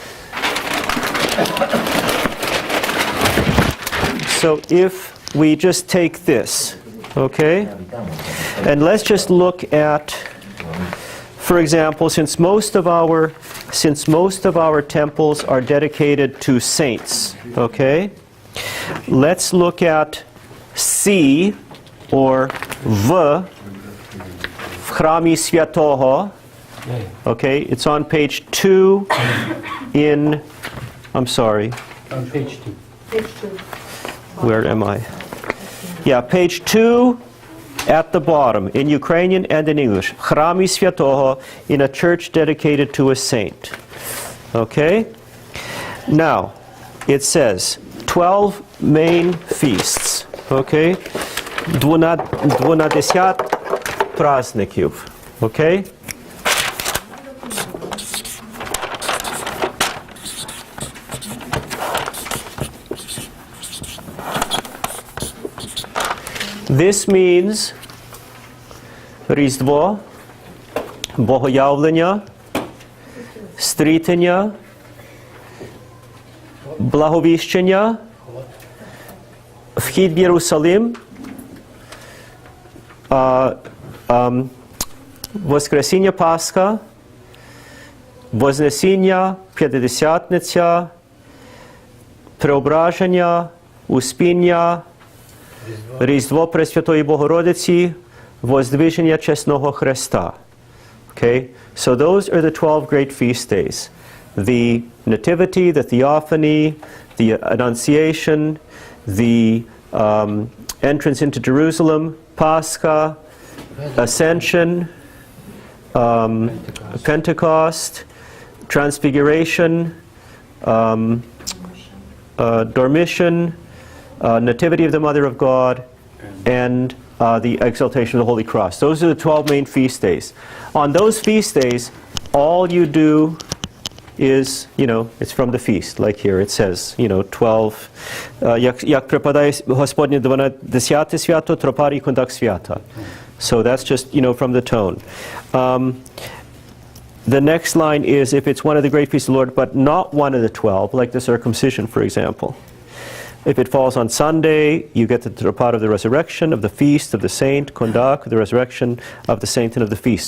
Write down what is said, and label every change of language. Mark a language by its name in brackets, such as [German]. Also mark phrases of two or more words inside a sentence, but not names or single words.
[English] So if we just take this, okay, and let's just look at, for example, since most of our temples are dedicated to saints, okay, let's look at C or V [Ukrainian] в храмі святого, [English] okay, it's on page 2 in, I'm sorry. On page 2. Page 2. Where am I? Yeah, page 2 at the bottom, in Ukrainian and in English. [Ukrainian] Храмі святого, [English] in a church dedicated to a saint. Okay? Now, it says 12 main feasts. Okay? [Ukrainian] 12 праздників. Okay? [English] This means [Ukrainian] Різдво, Богоявлення, Стрітення, Благовіщення, Вхід в Єрусалим, Воскресіння Пасха, Вознесіння, П'ятидесятниця, Преображення, Успіння, Різдво Пресвятої Богородиці, Воздвиження Чесного Христа. [English] Okay? So those are the 12 great feast days. The Nativity, the Theophany, the Annunciation, the entrance into Jerusalem, Pascha, Ascension, Pentecost, Transfiguration, Dormition, Nativity of the Mother of God, and the Exaltation of the Holy Cross. Those are the 12 main feast days. On those feast days, all you do is, it's from the feast. Like here it says, 12. [Ukrainian] Як припадає Господнє 12 свято, тропарі, кондак свята. [English] So that's just, from the tone. The next line is if it's one of the great feasts of the Lord, but not one of the 12, like the circumcision, for example. If it falls on Sunday, you get the Tropar of the resurrection, of the feast, of the saint, kondak, the resurrection of the saint and of the feast.